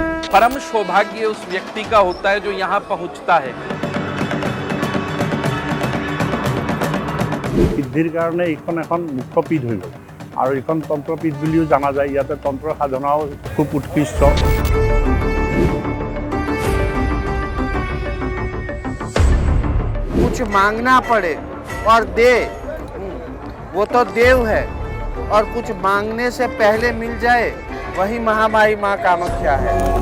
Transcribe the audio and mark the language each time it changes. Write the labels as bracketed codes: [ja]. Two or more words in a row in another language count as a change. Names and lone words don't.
[hi] परम सौभाग्य उस व्यक्ति का होता है जो यहाँ पहुँचता है। [as] সিদ্ধিৰ কাৰণে এইখন এখন মুক্তপীঠ হৈ গ'ল আৰু এইখন তন্ত্ৰপীঠ বুলিও জনা যায়। ইয়াতে তন্ত্ৰ সাধনাও খুব উৎকৃষ্ট। [hi] कुछ मांगना पड़े और दे, वो तो देव है, और कुछ मांगने से पहले मिल जाए वही महामाई माँ कामाख्या है।